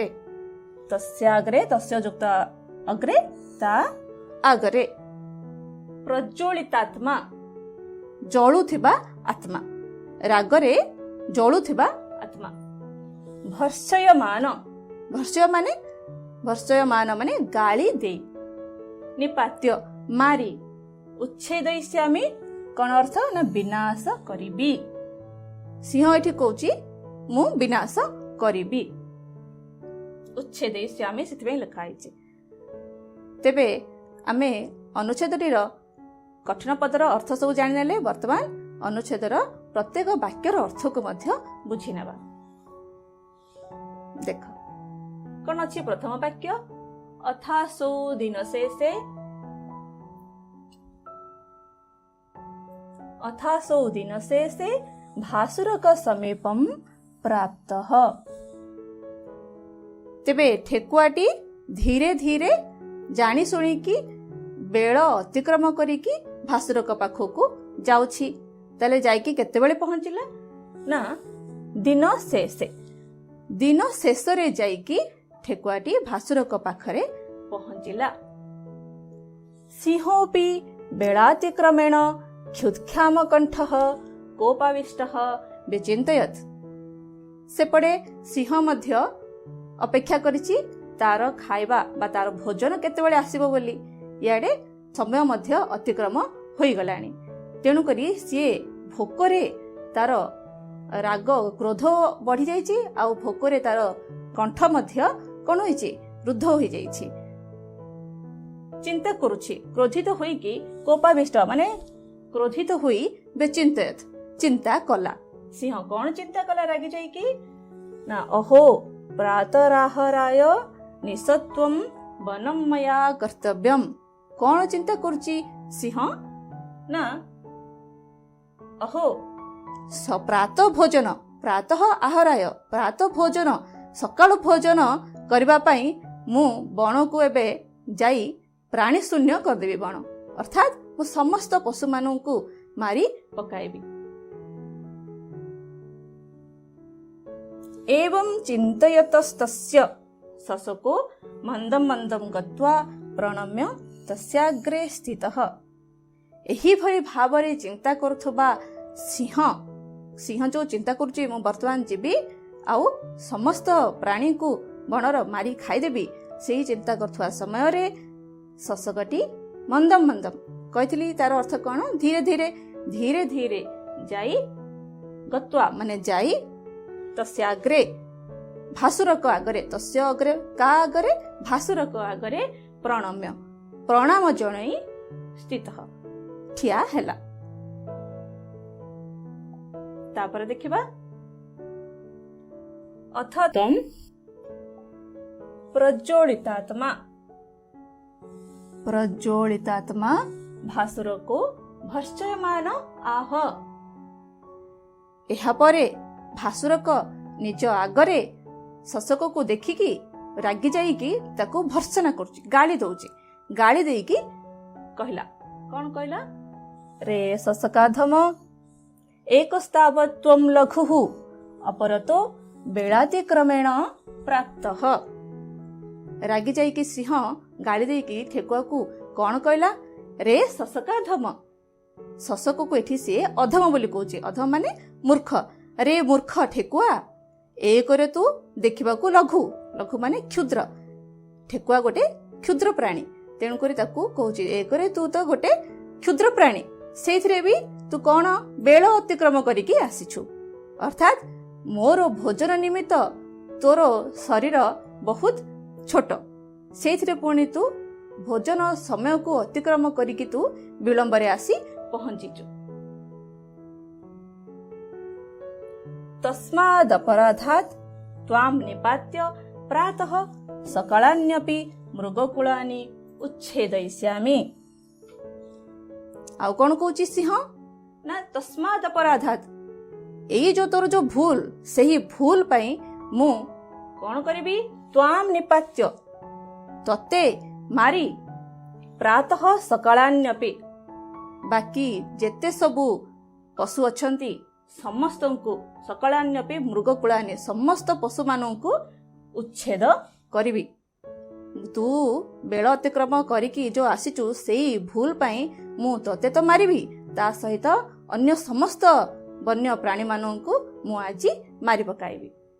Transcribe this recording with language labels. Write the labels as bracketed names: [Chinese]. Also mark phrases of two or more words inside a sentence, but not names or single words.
[Sanskrit] तस्याग्रे तस्य युक्त अग्रे [Odia] ତା ଆଗରେ। ପ୍ରଜ୍ୱଳିତାତ୍ମା ଜଳୁଥିବା ଆତ୍ମା। ରାଗରେ ଜଳୁଥିବା ଆତ୍ମା। ଭର୍ଷୟମାନ। ଭର୍ଷୟମାନ ମାନେ ଗାଳି ଦେ। ନିପାତ୍ୟ ମାରି। ଉଚ୍ଛେଦୟିଷ୍ୟାମି କଣ ଅର୍ଥ ନା ବିନାଶ କରିବି। ସିଂହ ଏଠି କହୁଛି ମୁଁ ବିନାଶ କରିବି। ଉଚ୍ଛେଦୟିଷ୍ୟାମି ସେତିବେ ଲେଖା ଆଇଛି। ତେବେ ଆମେ ଅନୁଚ୍ଛେଦଟିର କଠିନ ପଦର ଅର୍ଥ ସବୁ ଜାଣିନେଲେ ବର୍ତ୍ତମାନ ଅନୁଚ୍ଛେଦର ପ୍ରତ୍ୟେକ ବାକ୍ୟର ଅର୍ଥକୁ ମଧ୍ୟ ବୁଝି ନେବା। ଦେଖ କଣ ଅଛି ପ୍ରଥମ ବାକ୍ୟ? [Sanskrit] अथासो दिनशेषे। अथासो दिनशेषे भासुरक समीपम प्राप्तः। [Odia] ତେବେ ଠେକୁଆଟି ଧୀରେ ଧୀରେ ଜାଣି ଶୁଣିକି ବେଳ ଅତିକ୍ରମ କରିକି ଭାସୁରକ ପାଖକୁ ଯାଉଛି। ତାଲେ ଯାଇକି କେତେବେଳେ ପହଞ୍ଚିଲା ନା ଦିନ ଶେଷେ। ଦିନ ଶେଷ ରେ ଯାଇକି ଠେକୁଆଟି ଭାସୁରକ ପାଖରେ ପହଞ୍ଚିଲା। [Sanskrit] सिंहोपि बेलातिक्रमेण क्षुत्क्षाम कंठः कोपाविष्टः विचिन्तयत्। [Odia] ସେପଟେ ସିଂହ ମଧ୍ୟ ଅପେକ୍ଷା କରିଛି ତାର ଖାଇବା ବା ତାର ଭୋଜନ କେତେବେଳେ ଆସିବ ବୋଲି। ଯାଡେ ସମୟ ମଧ୍ୟ ଅତିକ୍ରମ ହୋଇ ଗଲାଣି। ତେଣୁ କରି ସେ ଭୋକରେ ତାର ରାଗ କ୍ରୋଧ ବଢ଼ି ଯାଇଛି। ଆଉ ଭୋକରେ ତାର କଣ୍ଠ ମଧ୍ୟ କଣ ହୋଇଛି ରୁଦ୍ଧ ହୋଇ ଯାଇଛି। ଚିନ୍ତା କରୁଛି। କ୍ରୋଧିତ ହୋଇ କି କୋପାବିଷ୍ଟ ମାନେ କ୍ରୋଧିତ ହୋଇ ବେଚିନ୍ତୟତ୍ ଚିନ୍ତା କଲା। ସିଂହ କଣ ଚିନ୍ତା କଲା ରାଗି ଯାଇ କି ନା [Sanskrit] अहो प्रातराहराय निसत्वम वनम मया कर्तव्यम। [Odia] କଣ ଚିନ୍ତା କରୁଛି ସିଂହ ନା ଅହୋ ପ୍ରାତ ଭୋଜନ [Sanskrit] प्रातः आहराय [Odia] ପ୍ରାତ ଭୋଜନ ସକାଳ ଭୋଜନ କରିବା ପାଇଁ ମୁଁ ବଣକୁ ଏବେ ଯାଇ ପ୍ରାଣୀ ଶୂନ୍ୟ କରି ଦେବି। ବଣ ଅର୍ଥାତ ମୁଁ ସମସ୍ତ ପଶୁ ମାନଙ୍କୁ ମାରି ପକାଇବି। [Sanskrit] एवं चिन्तयतस्तस्य शशको मन्दं मन्दं गत्वा प्रणम्य तस्याग्रे स्थितः। [Odia] ଏହି ଭଳି ଭାବରେ ଚିନ୍ତା କରୁଥିବା ସିଂହ ଯେ ଚିନ୍ତା କରୁଛି ମୁଁ ବର୍ତ୍ତମାନ ଯିବି ଆଉ ସମସ୍ତ ପ୍ରାଣୀଙ୍କୁ ବଣର ମାରି ଖାଇଦେବି ସେହି ଚିନ୍ତା କରୁଥିବା ସମୟ ରେ ଶଶକଟି [Sanskrit] मन्दं मन्दं [Odia] କହିଥିଲି ତାର ଅର୍ଥ କଣ? ଧୀରେ ଧୀରେ ଧୀରେ ଧୀରେ ଯାଇ ଗତ୍ୱା ମାନେ ଯାଇ [Sanskrit] तस्य अग्रे [Odia] ଭାସୁରକ ଆଗରେ [Sanskrit] तस्य अग्रे [Odia] କା ଆଗରେ ଭାସୁରକ ଆଗରେ ପ୍ରଣମ୍ୟ ପ୍ରଣାମ ଜଣାଇ ସ୍ଥିତ ଠିଆ ହେଲା। ତାପର ଦେଖିବା [Sanskrit] अथ तम प्रज्वलितात्मा प्रज्वलितात्मा भासुर को भर्चयमान आह। [Odia] ଏହା ପରେ ଭାସୁରକ ନିଜ ଆଗରେ ଶଶକକୁ ଦେଖିକି ରାଗି ଯାଇକି ତାକୁ ଭର୍ତ୍ସନା କରୁଛି ଗାଳି ଦଉଛି ଗାଳି ଦେଇକି କହିଲା କଣ କହିଲା ରେ [Sanskrit] शशकाधम एकस्ताव त्वं लघुः अपरतो बेलातिक्रमेण प्राप्तः। [Odia] ରାଗି ଯାଇକି ସିଂହ ଗାଳି ଦେଇକି ଠେକୁଆକୁ କଣ କହିଲା ରେ ଶଶକାଧମ ଶଶକକୁ ଏଠି ସେ ଅଧମ ବୋଲି କହୁଛି ଅଧମ ମାନେ ମୂର୍ଖ ରେ ମୂର୍ଖ ଠେକୁଆ ଏକ ରେ ତୁ ଦେଖା ଲଘୁ ଲଘୁ ମାନେ କ୍ଷୁଦ୍ର ଠେକୁଆ ଗୋଟେ କ୍ଷୁଦ୍ର ପ୍ରାଣୀ ତେଣୁ କହୁଁ ଏକ ରେ ତୁ ତ ଗୋଟେ କ୍ଷୁଦ୍ର ପ୍ରାଣୀ ସେ ଭି ତୁ କଣ ବେଳ ଅତିକ୍ରମ କରିକି ଆସିଛୁ ଅର୍ଥାତ ମୋର ଭୋଜନ ନିମିତ୍ତ ତୋର ଶରୀର ବହୁତ ଛୋଟ ସେ ପୁଣି ତୁ ଭୋଜନ ସମୟକୁ ଅତିକ୍ରମ କରିକି ତୁ ବିଳମ୍ବ ରେ ଆସି ପହଞ୍ଚିଛୁ। [Sanskrit] तस्मादपराधात् त्वां निपात्य प्रातः सकालान्यपि मृगकुलानि उच्छेदयिष्यामि। [Odia] ଆଉ କଣ କହୁଛି ସିଂହ ନା ତସ୍ମାଦପରାଧାତ୍ ଏଇ ଯେ ତୋର ଯେ ଭୁଲ ସେହି ଭୁଲ ପାଇଁ ମୁଁ କଣ କରିବି [Sanskrit] त्वां निपात्य [Odia] ତତେ ମାରି [Sanskrit] प्रातः सकालान्यपि [Odia] ବାକି ଯେତେ ସବୁ ପଶୁ ଅଛନ୍ତି ସମସ୍ତଙ୍କୁ [Sanskrit] सकालान्यपि मृगकुलानि [Odia] ସମସ୍ତ ପଶୁ ମାନଙ୍କୁ ଉଚ୍ଛେଦ କରିବି। ତୁ ବେଳ ଅତିକ୍ରମ କରିକି ଯେ ଆସିଛୁ ସେଇ ଭୁଲ ପାଇଁ ମୁଁ ତତେ ତ ମାରିବି ତା ସହିତ ଅନ୍ୟ ସମସ୍ତ ବନ୍ୟ ପ୍ରାଣୀ ମାନଙ୍କୁ ମୁଁ ଆଜି ମାରି ପକାଇବି।